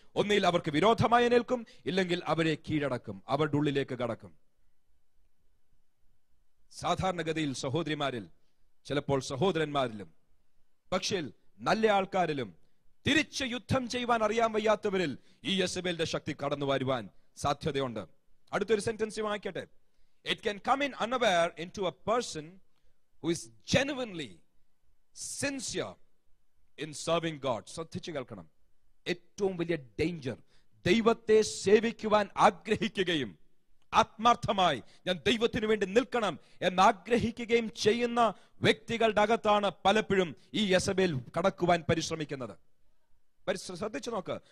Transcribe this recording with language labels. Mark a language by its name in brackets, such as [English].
[Malayalam] ഒന്നിൽ അവർക്ക് വിരോധമായി നിൽക്കും, ഇല്ലെങ്കിൽ അവരെ കീഴടക്കും, അവരുടെ ഉള്ളിലേക്ക് കടക്കും. സാധാരണഗതിയിൽ സഹോദരിമാരിൽ, ചിലപ്പോൾ സഹോദരന്മാരിലും, പക്ഷേ നല്ല ആൾക്കാരിലും തിരിച്ച് യുദ്ധം ചെയ്യുവാൻ അറിയാൻ വയ്യാത്തവരിൽ ഈ യെസബേലിന്റെ ശക്തി കടന്നു വരുവാൻ സാധ്യതയുണ്ട്. അടുത്തൊരു സെന്റൻസ് വായിക്കട്ടെ. [English] It can come in unaware into a person who is genuinely sincere in serving God. [Malayalam] ശ്രദ്ധിച്ചു കേൾക്കണം. ഏറ്റവും വലിയ ഡേഞ്ചർ, ദൈവത്തെ സേവിക്കുവാൻ ആഗ്രഹിക്കുകയും ആത്മാർത്ഥമായി ഞാൻ ദൈവത്തിന് വേണ്ടി നിൽക്കണം എന്നാഗ്രഹിക്കുകയും ചെയ്യുന്ന വ്യക്തികളുടെ അകത്താണ് പലപ്പോഴും ഈ യെസബേൽ കടക്കുവാൻ പരിശ്രമിക്കുന്നത്. ശ്രദ്ധിച്ചു നോക്ക്.